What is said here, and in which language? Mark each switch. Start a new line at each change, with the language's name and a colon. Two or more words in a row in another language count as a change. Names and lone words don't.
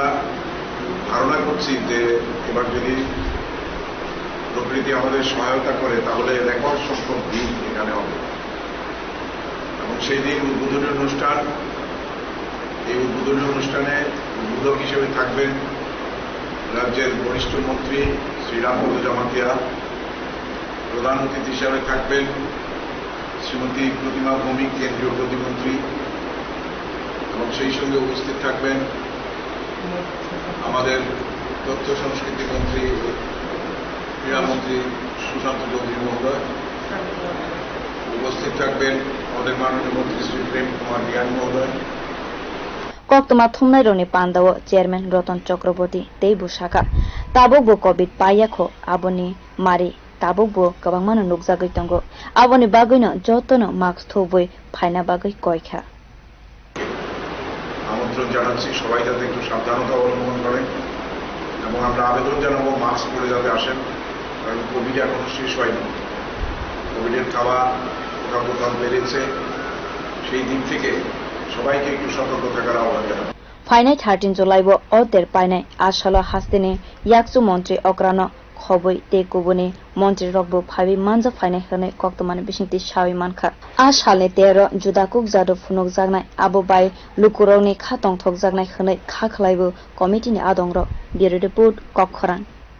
Bangla: ধারণা করছি যে এবার যদি প্রকৃতি আমাদের সহায়তা করে তাহলে রেকর্ড সংখ্যক ভিড় এখানে হবে এবং সেই দিন উদ্বোধনী অনুষ্ঠান এই উদ্বোধনী অনুষ্ঠানে উদ্বোধক হিসেবে থাকবেন রাজ্যের বরিষ্ঠ মন্ত্রী শ্রীরামপদ জমাতিয়া প্রধান অতিথি হিসাবে থাকবেন শ্রীমতী প্রতিমা ভৌমিক কেন্দ্রীয় প্রতিমন্ত্রী এবং সেই সঙ্গে উপস্থিত থাকবেন আমাদের তথ্য সংস্কৃতি মন্ত্রী ক্রীড়ামন্ত্রী সুশান্ত চৌধুরী মহোদয় উপস্থিত থাকবেন আমাদের মাননীয় মন্ত্রী শ্রী প্রেম কুমার জ্ঞান মহোদয়
Kok Borok: koktoma thumnai roni pandao chairman Ratan Chakraborty tei busaka tabokbo covid paiyakho aboni mari tabokbo kabangmano nukjagoi tongo aboni bagoino jotono mask thoboi phaina bagai koikha
Bangla: আমন্ত্রণ জানাচ্ছি সবাই যাতে একটু সাবধানতা অবলম্বন করেন এবং আমরা আবেদন জানাবো মাস্ক পরে যাতে আসেন কারণ কোভিড এখনো শেষ হয়নি কোভিডের খাওয়া কোথাও বেড়েছে সেই দিক থেকে সবাইকে একটু সতর্ক থাকার আহ্বান জানাবো
Kok Borok: ফাইনাই 13 July bo o ter painai ashala hastene yakchu মন্ত্রী okrano khoboi te kubuni মন্ত্রী rokbo phabi manja fainai hane koktomani bisingti shawi mankha a salne 13 judakuk jado phunuk jagnai abo bai lukuroni khatong thok jagnai hane khakhlaibo committee ni adongrok bureau report kokhoran